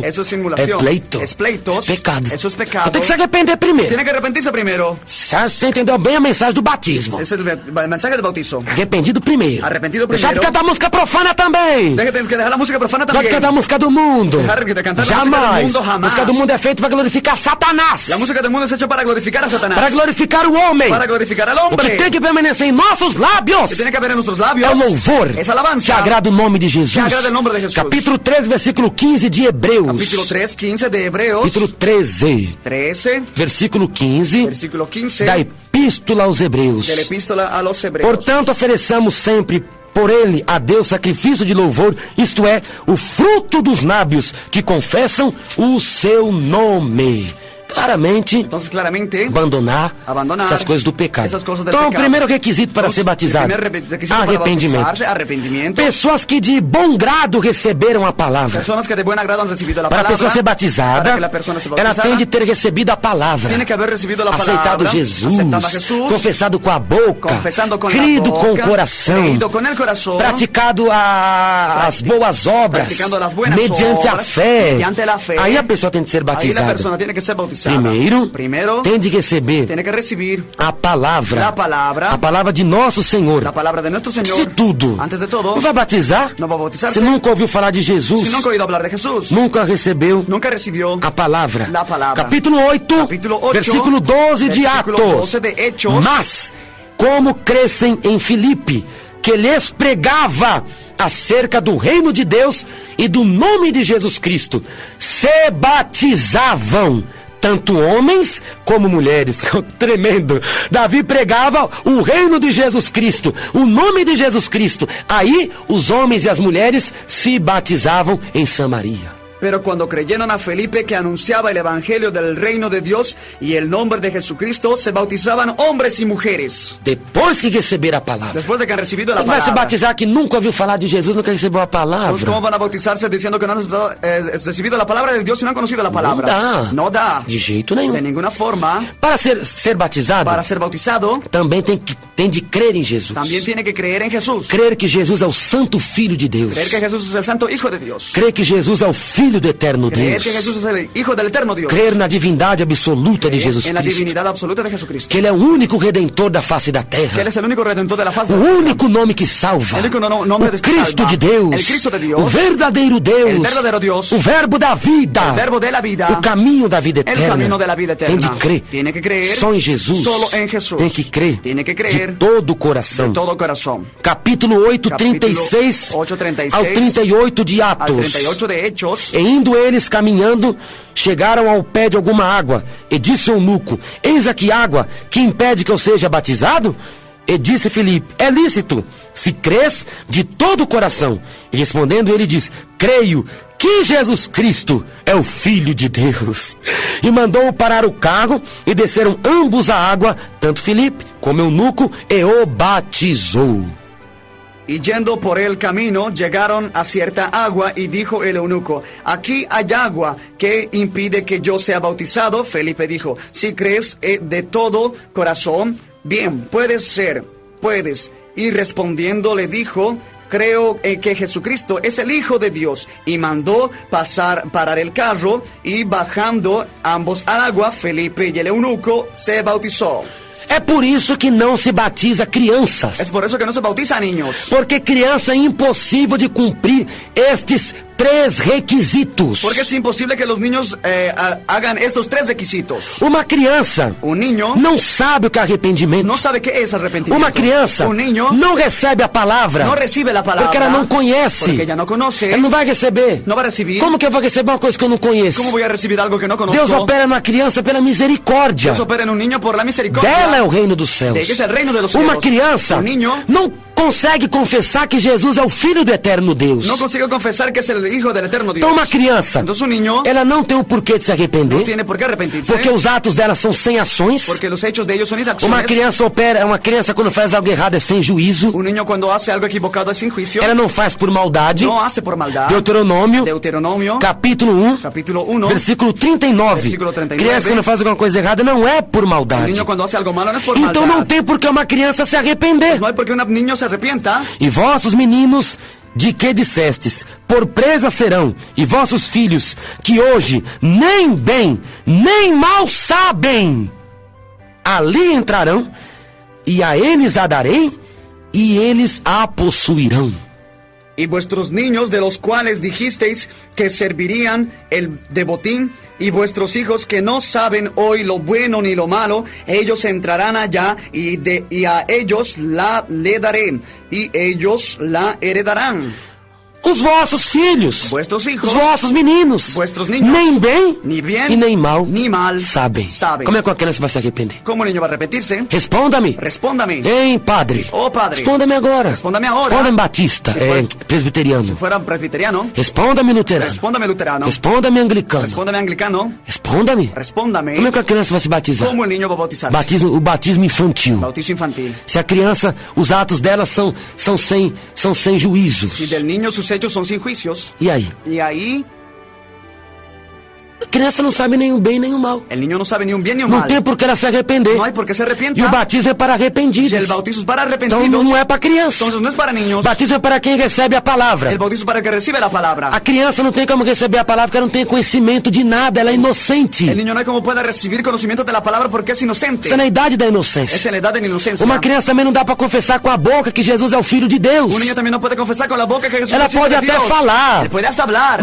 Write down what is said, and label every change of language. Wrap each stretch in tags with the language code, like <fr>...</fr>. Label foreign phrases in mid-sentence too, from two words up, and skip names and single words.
<es>Eso es simulación.</es> <pt>É pleito.</pt> <es>Es pleitos.</es> <pt>É pecado.</pt> <es>Eso es pecado.</es> <pt>Tem que se arrepender primeiro.</pt> <es>Tiene que arrepentirse primero.</es> <pt>Você entendeu bem a mensagem do batismo?</pt> <es>Ese es el mensaje del bautizo.</es> <pt>Arrependido primeiro. Arrependido Deixar de primeiro. cantar música profana também.</pt> <es>Tienes que dejar la música profana</es> <pt>Pode</pt> <es>también.</es> <pt>cantar a música do mundo.</pt> <es>Dejar de cantar la música del</es> <pt>Jamais.</pt> <es>mundo,</es> <pt>A</pt> <es>jamás.</es> <pt>música do mundo é feita para glorificar Satanás.</pt> <es>La música del mundo es hecha para glorificar a Satanás.</es> <pt>Para glorificar o homem.</pt> <es>Para glorificar al</es> <pt>O que</pt> <es>hombre.</es> <pt>tem que permanecer em nossos lábios</pt> <es>Que tiene que haber en nuestros labios.</es> <pt>é o louvor</pt> <es>Es alabanza.</es> <pt>que agrada o nome de Jesus.</pt> <es>Que agrada el nombre de Jesús.</es> <pt>Capítulo 3, versículo 15 de Hebreus.</pt> <es>Capítulo 3, 15 de Hebreos.</es> <pt>Capítulo 13,</pt> <es>13,</es> <pt>versículo 15</pt> <es>versículo 15</es> <pt>da Epístola aos Hebreus.</pt> <es>de la epístola a los Hebreos.</es> <pt>Portanto, ofereçamos sempre por ele a Deus sacrifício de louvor, isto é, o fruto dos lábios que confessam o seu nome. Claramente,</pt> <es>Entonces, claramente,</es> <pt>abandonar essas coisas do pecado. essas coisas do Então, o pecado. primeiro requisito para</pt> <es>Entonces,</es> <pt>ser batizado,</pt> <es>el primer requisito para</es> <pt>arrependimento.</pt> <es>bautizarse, arrepentimiento.</es> <pt>Pessoas que de bom grado receberam a palavra.</pt> <es>Personas que de buen agrado han recibido la</es> <pt>Para a</pt> <es>palabra.</es> <pt>pessoa ser batizada,</pt> <es>Para que la persona se</es> <pt>ela</pt> <es>bautizada,</es> <pt>tem de ter recebido a palavra,</pt> <es>tiene que haber recibido la palabra,</es> <pt>aceitado Jesus,</pt> <es>aceptado a Jesús,</es> <pt>confessado com a boca,</pt> <es>confesando con</es> <pt>crido</pt> <es>la boca,</es> <pt>com o coração,</pt> <es>creído con el corazón,</es> <pt>praticado as boas obras,</pt> <es>practicando las buenas</es> <pt>mediante a</pt> <es>obras,</es> <pt>fé.</pt> <es>mediante la fe.</es> <pt>Aí a pessoa tem de ser</pt> <es>Ahí la</es> <pt>batizada.</pt> <es>persona tiene que ser bautizada.</es> <pt>Primeiro, tem de receber</pt> <es>tiene que recibir</es> <pt>a palavra</pt> <es>la palabra</es> <pt>de nosso Senhor.</pt> <es>la palabra de nuestro</es> <pt>Antes</pt> <es>Señor.</es> <pt>de tudo,</pt> <es>Antes de todo,</es> <pt>não vai batizar?</pt> <es>no va a bautizarse.</es> <pt>Você nunca ouviu falar de Jesus?</pt> <es>Si nunca ha oído hablar de Jesús,</es> <pt>Nunca recebeu</pt> <es>nunca recibió</es> <pt>a palavra.</pt> <es>la palabra.</es> <pt>Capítulo 8,</pt> <es>Capítulo 8,</es> <pt>versículo 12 de</pt> <es>versículo</es> <pt>Atos.</pt> <es>12 de Hechos.</es> <pt>Mas, como crescem em Filipe, que lhes pregava acerca do reino de Deus e do nome de Jesus Cristo, se batizavam tanto homens como mulheres. Tremendo. Davi pregava o reino de Jesus Cristo, o nome de Jesus Cristo. Aí os homens e as mulheres se batizavam em Samaria.</pt> <es>Pero cuando creyeron a Felipe que anunciaba el evangelio del reino de Dios y el nombre de Jesucristo, se bautizaban hombres y mujeres.</es> <pt>Depois que receber a palavra.</pt> <es>Después de que han recibido la</es> <pt>Ele vai se</pt> <es>palabra.</es> <pt>batizar que nunca ouviu falar de Jesus, nunca recebeu a</pt> <es>Entonces,</es> <pt>palavra.</pt> <es>¿cómo van a bautizarse diciendo que no han recibido la palabra de Dios y no han conocido la palabra?</es> <pt>dá.</pt> <es>No da.</es> <pt>De jeito nenhum.</pt> <es>De ninguna forma.</es> <pt>Para ser batizado,</pt> <es>Para ser bautizado,</es> <pt>também tem de crer em Jesus.</pt> <es>también tiene que creer en Jesús.</es> <pt>Crer que Jesus é o Santo Filho de Deus.</pt> <es>Creer que Jesús es el santo Hijo de Dios.</es> <pt>Crer que Jesus é o Filho do Eterno</pt> <es>Creer</es> <pt>Deus.</pt> <es>que Jesús es el Hijo del eterno Dios.</es> <pt>Crer na divindade absoluta de Jesus</pt> <es>En la</es> <pt>Cristo.</pt> <es>divinidad absoluta de Jesucristo.</es> <pt>Que Ele é o único Redentor da face da</pt> <es>Que Él</es> <pt>terra.</pt> <es>es el único redentor de la faz</es> <pt>O</pt> <es>de la tierra.</es> <pt>único nome que salva.</pt> <es>El único nombre</es> <pt>O</pt> <es>que</es> <pt>Cristo</pt> <es>salva.</es> <pt>de Deus.</pt> <es>El Cristo de Dios.</es> <pt>O verdadeiro Deus.</pt> <es>El verdadero Dios.</es> <pt>O verbo da vida.</pt> <es>El verbo de la vida.</es> <pt>O caminho da vida</pt> <es>El</es> <pt>eterna.</pt> <es>camino de la vida eterna.</es> <pt>Tem de crer.</pt> <es>Tiene que creer</es> <pt>Só em Jesus.</pt> <es>solo en Jesús.</es> <pt>Tem que crer.</pt> <es>Tiene que</es> <pt>De</pt> <es>creer</es> <pt>todo o coração.</pt> <es>de todo corazón.</es> <pt>Capítulo 8, 36</pt> <es>8, 36</es> <pt>ao 38 de</pt> <es>Al</es> <pt>Atos.</pt> <es>38 de Hechos.</es> <pt>E indo eles caminhando, chegaram ao pé de alguma água, e disse o eunuco: eis aqui água, que impede que eu seja batizado? E disse Filipe: é lícito, se crês de todo o coração. E respondendo ele diz: creio que Jesus Cristo é o Filho de Deus. E mandou parar o carro, e desceram ambos à água, tanto Filipe como eunuco, e o batizou.</pt> <es>Y yendo por el camino, llegaron a cierta agua, y dijo el eunuco: aquí hay agua, que impide que yo sea bautizado. Felipe dijo: si crees de todo corazón, bien, puedes ser, puedes. Y respondiendo le dijo: creo que Jesucristo es el Hijo de Dios. Y mandó parar el carro, y bajando ambos al agua, Felipe y el eunuco se bautizó.</es> <pt>É por isso que não se batiza crianças.</pt> <es>Es por eso que no se bautiza a niños.</es> <pt>Porque criança é impossível de cumprir estes 3 requisitos.</pt> <es>Porque es imposible que los niños hagan estos 3 requisitos.</es> <pt>Uma criança</pt> <es>Un niño</es> <pt>não sabe o que é arrependimento.</pt> <es>no sabe qué es arrepentimiento.</es> <pt>Uma criança</pt> <es>Un niño</es> <pt>não recebe a palavra.</pt> <es>no recibe la palabra.</es> <pt>Porque ela não conhece.</pt> <es>Porque ella no conoce.</es> <pt>Ela não vai receber.</pt> <es>No va a recibir.</es> <pt>Como que eu vou receber uma coisa que eu não conheço?</pt> <es>¿Cómo voy a recibir algo que no conozco?</es> <pt>Deus opera na criança pela misericórdia.</pt> <es>Dios opera en un niño por la misericordia.</es> <pt>Dela é o reino dos céus.</pt> <es>De ella es el reino de los</es> <pt>Uma</pt> <es>cielos.</es> <pt>criança</pt> <es>Un niño</es> <pt>não consegue confessar que Jesus é o Filho do Eterno Deus.</pt> <es>no consigue confesar que es el Hijo del Eterno Dios.</es> <pt>Então uma criança,</pt> <es>Entonces un niño</es> <pt>ela não tem o porquê de se</pt> <es>no</es> <pt>arrepender,</pt> <es>tiene por qué arrepentirse,</es> <pt>porque os atos dela são sem ações.</pt> <es>porque los hechos de ellos son</es> <pt>Uma</pt> <es>acciones.</es> <pt>criança uma criança quando faz algo errado é sem juízo.</pt> <es>Un niño cuando hace algo equivocado es sin juicio,</es> <pt>Ela não faz por maldade.</pt> <es>no hace por maldad. Deuteronomio,</es> <pt>Capítulo 1,</pt> <es>capítulo 1,</es> <pt>versículo 39.</pt> <es>Versículo 39.</es> <pt>Criança quando faz alguma coisa errada não é por</pt> <es>el</es> <pt>maldade.</pt> <es>niño cuando hace algo malo no es por</es> <pt>Então não</pt> <es>maldad.</es> <pt>tem por que uma criança se arrepender.</pt> <es>No hay por qué un niño se arrepienta.</es> <pt>E vossos meninos, de que dissestes, por presa serão, e vossos filhos, que hoje nem bem, nem mal sabem, ali entrarão, e a eles a darei, e eles a possuirão.</pt> <es>Y vuestros niños, de los cuales dijisteis que servirían el de botín, y vuestros hijos que no saben hoy lo bueno ni lo malo, ellos entrarán allá, y a ellos le daré, y ellos la heredarán.</es> <pt>Os vossos filhos,</pt> <es>Vuestros hijos,</es> <pt>os vossos meninos,</pt> <es>vuestros niños,</es> <pt>nem bem,</pt> <es>ni bien</es> <pt>e nem mal,</pt> <es>ni mal</es> <pt>sabem.</pt> <es>saben.</es> <pt>Como é que uma criança vai se arrepender?</pt> <es>¿Cómo el niño va a arrepentirse?</es> <pt>Respondam-me.</pt> <es>Respóndame.</es> <pt>Hein, padre?</pt> <es>Oh, padre.</es> <pt>Respondam-me agora.</pt> <es>Respóndame ahora.</es> <pt>Respondam-me batista, Se for- presbiteriano.</pt> <es>Si fuera presbiteriano,</es> <pt>Respondam-me luterano.</pt> <es>respóndame luterano.</es> <pt>Respondam-me anglicano.</pt> <es>Respóndame anglicano.</es> <pt>Respondam-me.</pt> <es>Respóndame.</es> <pt>Como é que a criança vai se batizar?</pt> <es>¿Cómo el niño va a bautizarse?</es> <pt>O batismo infantil.</pt> <es>Bautizo infantil.</es> <pt>Se a criança, os atos dela são sem juízos.</pt> <es>Si del niño sus hechos son sin juicios,</es> <pt>E aí?</pt> <es>y ahí</es> <pt>A criança não sabe nem o bem nem o mal.</pt> <es>el niño no sabe ni un bien ni un</es> <pt>Não</pt> <es>mal.</es> <pt>tem por que ela se arrepender.</pt> <es>No hay por qué se arrepienta.</es> <pt>E o batismo é para</pt> <es>Y</es> <pt>arrependidos.</pt> <es>el bautizo es para</es> <pt>Então</pt> <es>arrepentidos.</es> <pt>não é para criança.</pt> <es>Entonces no es para niños.</es> <pt>O batismo é para quem recebe a palavra.</pt> <es>El bautizo es para el que recibe la palabra.</es> <pt>A criança não tem como receber a palavra porque ela não tem conhecimento de nada, ela é inocente.</pt> <es>El niño no hay como pueda recibir conocimiento de la palabra porque es inocente.</es> <pt>Está na idade da</pt> <es>Es</es> <pt>inocência.</pt> <es>en la edad de la inocencia.</es> <pt>Uma criança também não dá para confessar com a boca que Jesus é o Filho de Deus.</pt> <es>Un niño también no puede confesar con la boca que Jesús</es> <pt>Ela</pt> <es>es hijo</es> <pt>pode</pt> <es>de</es> <pt>até</pt> <es>Dios.</es> <pt>falar,</pt> <es>Él puede hasta hablar,</es>